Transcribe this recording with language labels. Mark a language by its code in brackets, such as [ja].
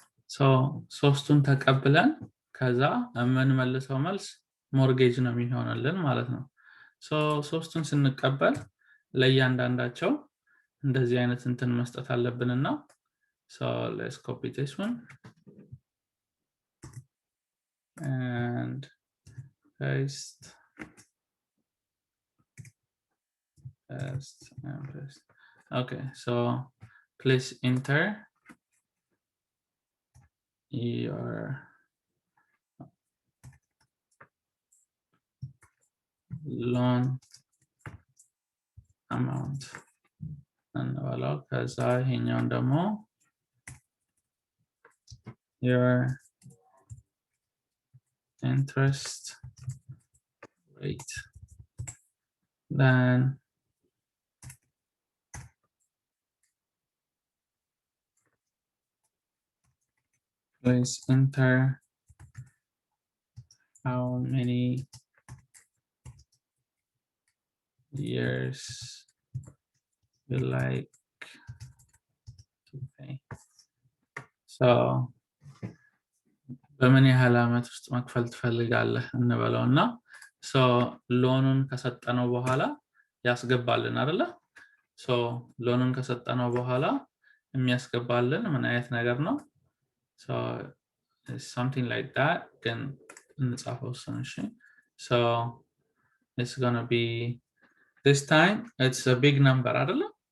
[am] So ሶስቱን ተቀብለን ከዛ የምንመልሰው መልስ ሞርጌጅ ነው የሚሆነልን ማለት ነው። so ሶስቱን ስንቀበል ለእያንዳንዳቸው እንደዚህ አይነት እንትን መስጠት አለብንና [en] so let's copy this one and paste [am] and paste. [en] Okay, so please enter your loan amount and [am] ከዛ ይሄኛውን ደግሞ [en] your interest rate, then please enter how many years you like to pay. [am] So በምን ያህል ዓመት ውስጥ መክፈል ትፈልጋለህ እንበለውና so ሎኑን ከሰጠነው በኋላ ያስገባልን አይደለ? so ሎኑን ከሰጠነው በኋላ የሚያስገባልን ምን አይነት ነገር ነው? [en] so it's something like that. Can [am] እንጻፈው እሺ [en] so it's gonna be this time it's a big number አይደለ?